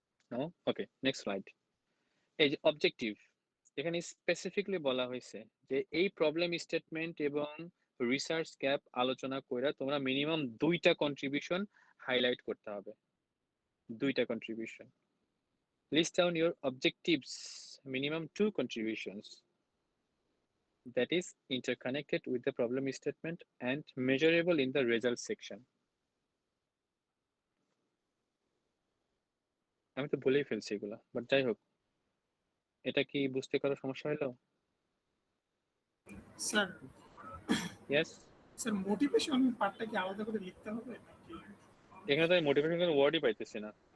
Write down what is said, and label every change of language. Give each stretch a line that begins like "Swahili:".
Bangla: No? ওকে, next slide. এই যে objective, এখানে স্পেসিফিকলি বলা হয়েছে যে এই প্রবলেম স্টেটমেন্ট এবং রিসার্চ গ্যাপ আলোচনা কইরা তোমরা মিনিমাম 2টা কন্ট্রিবিউশন হাইলাইট করতে হবে, 2টা contribution.
English: List down your objectives, minimum 2 contributions that is interconnected with the problem statement and measurable in the result section.
Bangla: আমি তো বলেই ফেলছি এগুলা, বাট যাই হোক, এটা কি বুঝতে কারো সমস্যা হলো? স্যার
English: yes,
Bangla: স্যার মোটিভেশন পার্টটা কি আলাদা করে লিখতে হবে নাকি? এখানে তো আমি মোটিভেশন কোনো ওয়ার্ডই পাইতেছি না।